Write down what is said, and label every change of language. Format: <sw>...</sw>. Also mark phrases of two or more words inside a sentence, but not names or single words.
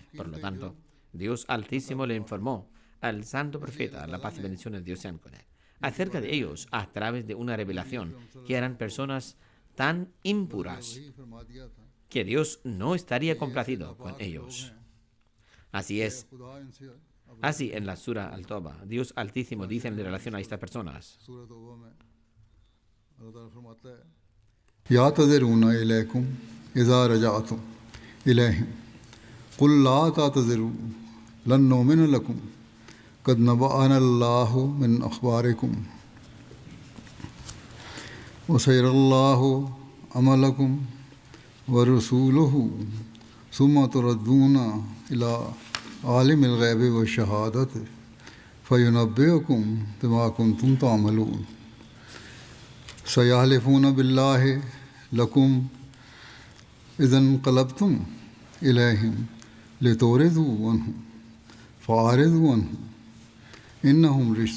<es>Por lo tanto, Dios Altísimo le informó al santo profeta, la paz y bendiciones de Dios sean con él, acerca de ellos a través de una revelación que eran personas tan impuras que Dios no estaría complacido con ellos. Así es. Así en la Sura Al-Tawbah, Dios Altísimo dice en relación a estas personas:</es> <ar>يعتذرون إليكم إذا رجعتم إليهم قل لا تعتذروا لن نؤمن لكم قد نبأنا الله من أخباركم وسيرى الله عملكم ورسوله ثم تردون إلى عالم الغيب والشهادة فينبئكم بما كنتم تعملون سيحلفون بالله لكم إذا انقلبتم إليهم لتعرضوا عنهم فأعرضوا عنهم إنهم</ar>